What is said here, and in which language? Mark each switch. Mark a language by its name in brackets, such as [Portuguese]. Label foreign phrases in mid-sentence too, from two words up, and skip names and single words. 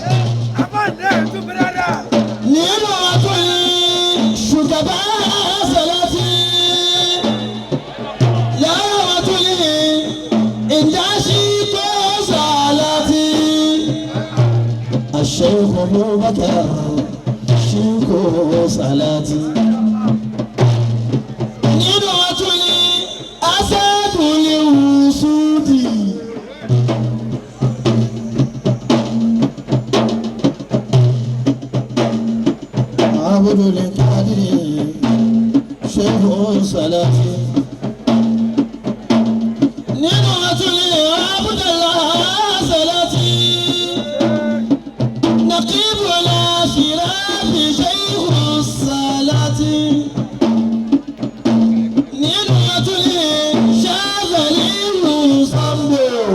[Yoruba] nínú ọtún yìí ṣùgbọ́n Salati lára ọtún yìí ìdásí tó Salati. Shaykh Abubakar Shaykhu Salati. nínú ọtún yìí Asadul Wusudi. عبد القادر شيخ Salati. nínú ọtún yìí Abdullah Salati. [Arabic] نقيب الأشراف شيخ Salati. [Yoruba] nínú ọtún yìí Shazali Musambo.